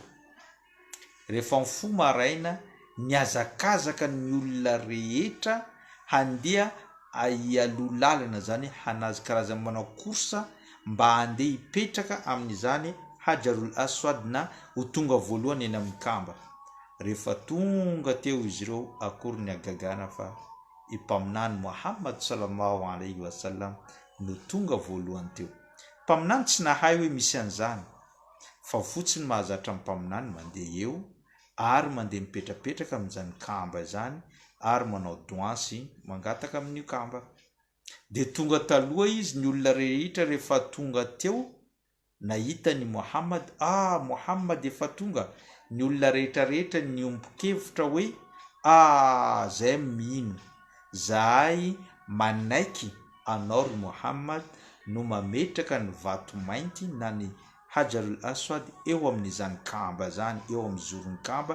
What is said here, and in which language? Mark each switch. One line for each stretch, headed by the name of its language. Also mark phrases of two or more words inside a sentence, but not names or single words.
Malagasy: Rehefa mifo maraina niazakazaka ny olona rehetra handeha alolalana zany hanazy karazany manao korsa mba handeha hipetraka amin'izany Hajarul Aswad na ho tonga voalohany eny amin'ny Kamba. Rehefa tonga teo izy ireo akory ny agagana fa ipaminany Muhammad
Arabic: صلى الله عليه وسلم
Malagasy: no tonga voalohany teo. Mpaminany tsy nahay hoe misy an'izany fa fotsiny mahazatra mpaminany mandeha eo ary mandeha mipetrapetraka amin'izany Kamba zany ary manao doa sy mangataka amin'io Kamba. De tonga taloha izy ny olona rehetra rehefa tonga teo nahita ny Muhammad, Muhammad efa tonga, ny olona rehetra ny ombokevitra hoe zay mino zahay manaiky anao ry Muhammad no mametraka ny vato mainty na ny Hajarul Aswad eo amin'izany Kamba zany, eo amin'ny zoron'ny Kamba.